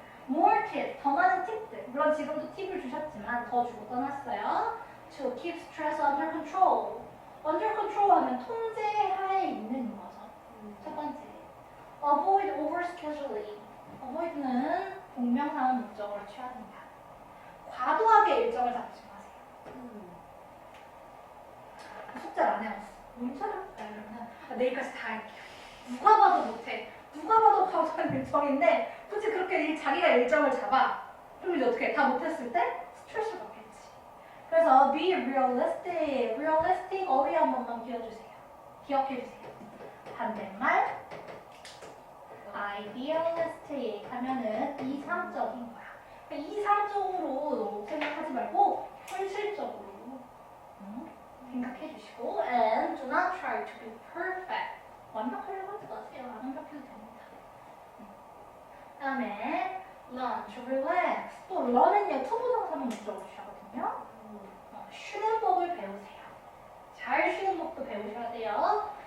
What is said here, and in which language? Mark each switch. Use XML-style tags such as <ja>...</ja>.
<en>More tips,</en> <ko>더 많은 팁들. 물론 지금도 팁을 주셨지만 더 주고 떠났어요.</ko> <en>To keep stress under control. Under control</en> <ko>하면 통제하에 있는 거죠. 첫 번째.</ko> <en>Avoid overscheduling.</en> <ko>Avoid는 동명사원 목적어를 취합니다. 과도하게 일정을 잡지 마세요. 숙제를 안 해왔어. 문자를 이러면 내일까지 다 할게요. 누가 봐도 못해. 누가 봐도 과도한 일정인데 굳이 그렇게 자기가 일정을 잡아. 그럼 이제 어떻게 다 못했을 때 스트레스 받겠지. 그래서</ko> <en>be realistic.</en> <ko>realistic 어휘 한 번만 기억해주세요. 반대말 idealistic 하면은 이상적인 거야. 그러니까 이상적으로 생각하지 말고 현실적으로 생각해 주시고</ko> <en>and do not try to be perfect.</en> <ko>완벽하려고 하지 마세요. 안 완벽해도 됩니다. 그다음에</ko> <en>learn to relax.</en> <ko>또 learn은요 투부정사만 목적으로 취하거든요. 쉬는 법을 배우세요. 잘 쉬는 법도 배우셔야 돼요.</ko>